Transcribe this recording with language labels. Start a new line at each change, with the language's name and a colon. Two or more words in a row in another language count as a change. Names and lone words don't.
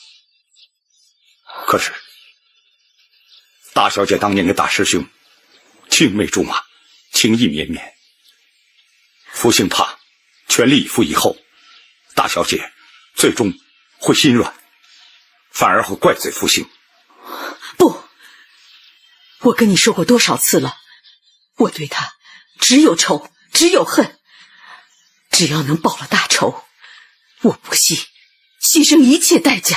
Chinese: 可是大小姐當年的大師兄青梅竹馬，情意綿綿，福星怕全力以赴以後，大小姐最終會心軟，反而會怪罪福星。不，我跟你說過多少次了，我對他只有仇，只有恨。只要能報了大仇，我不惜犧牲一切代價。